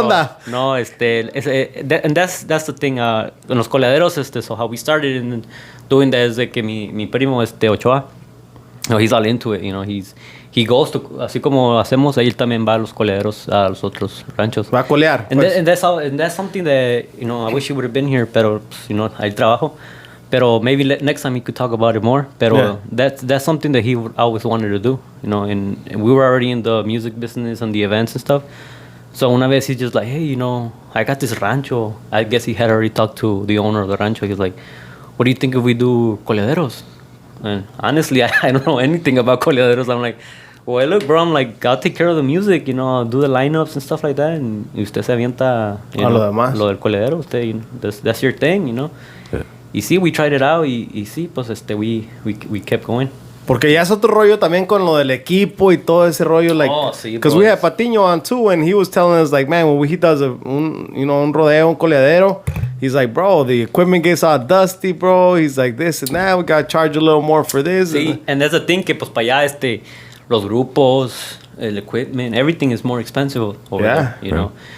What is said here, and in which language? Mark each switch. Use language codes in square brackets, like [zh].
[es] onda? [en] No, and that's the thing. [es] En los coleaderos, [en] so how we started in doing that is [es] que mi primo, Ochoa, no, [en] he's all into it, you know, he goes to, [es] así como hacemos, él también va a los coleaderos, a los otros ranchos. Va a colear. [en] And, [es] pues. [en] and that's something that, you know, I wish he would have been here, [es] pero, [en] you know, [es] hay trabajo. Pero [en] maybe next time he could talk about it more. [es] Pero [en] Yeah. that's something that he always wanted to do, you know. And we were already in the music business and the events and stuff. So [es] una vez [en] he's just like, hey, you know, I got this rancho. I guess he had already talked to the owner of the rancho. He's like, what do you think if we do coleaderos? And honestly, I don't know anything about coleaderos. I'm like, well, look, bro, I'm like, I'll take care of the music, you know, I'll do the lineups and stuff like that. And [es] usted se avienta, [en] you A know, [es] lo demás. lo del coleadero. Usted, [en] you know, that's your thing, you know. Yeah. Y sí, we tried it out y sí, pues we kept going. [es] Porque ya es otro rollo también con lo del equipo y todo ese rollo, [en] like, [es] Oh, sí, [en] because bro. we had Patiño on too, and he was telling us like, man, when he does [es] un rodeo, un coleadero, [en] he's like, bro, the equipment gets all dusty, bro. He's like, this and that, we gotta charge a little more for this. [es] Sí, [en] and that's the thing [es] que pues para allá los grupos, el [en] equipment, everything is more expensive over there, you know.